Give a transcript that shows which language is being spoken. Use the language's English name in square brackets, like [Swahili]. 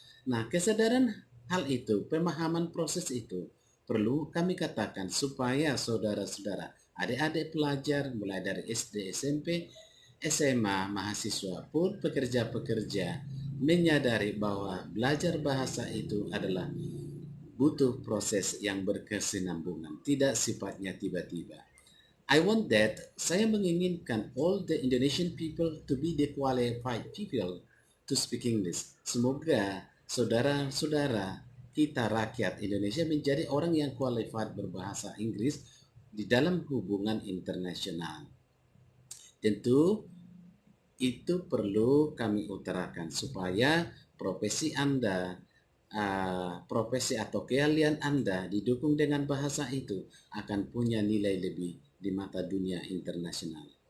[Indonesian] Nah, kesadaran hal itu, pemahaman proses itu perlu kami katakan supaya saudara-saudara, adik-adik pelajar mulai dari SD, SMP, SMA, mahasiswa pun pekerja-pekerja menyadari bahwa belajar bahasa itu adalah butuh proses yang berkesinambungan, tidak sifatnya tiba-tiba. [English] I want that, [Indonesian] saya menginginkan [English] all the Indonesian people to be the qualified people to speak English. [Indonesian] Semoga saudara-saudara kita rakyat Indonesia menjadi orang yang qualified berbahasa Inggris di dalam hubungan internasional. Tentu itu perlu kami utarakan supaya profesi Anda, profesi atau keahlian Anda didukung dengan bahasa itu akan punya nilai lebih di mata dunia internasional.